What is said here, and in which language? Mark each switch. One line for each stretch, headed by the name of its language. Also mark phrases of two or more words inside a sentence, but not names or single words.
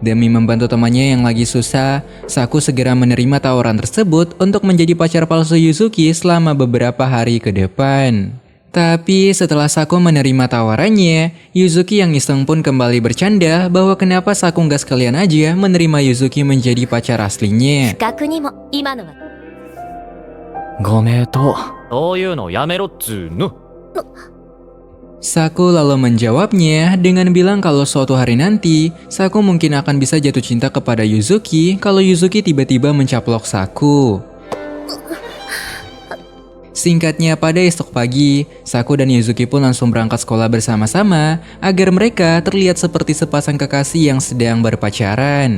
Indonesian: Demi membantu temannya yang lagi susah, Saku segera menerima tawaran tersebut untuk menjadi pacar palsu Yuzuki selama beberapa hari ke depan. Tapi setelah Saku menerima tawarannya, Yuzuki yang iseng pun kembali bercanda bahwa kenapa Saku nggak sekalian aja menerima Yuzuki menjadi pacar aslinya.
Japanese: 確にも今のはごめんと。そういうのやめろっつーの。
Indonesian: Saku lalu menjawabnya dengan bilang kalau suatu hari nanti, Saku mungkin akan bisa jatuh cinta kepada Yuzuki kalau Yuzuki tiba-tiba mencaplok Saku. Singkatnya, pada esok pagi, Saku dan Yuzuki pun langsung berangkat sekolah bersama-sama agar mereka terlihat seperti sepasang kekasih yang sedang berpacaran.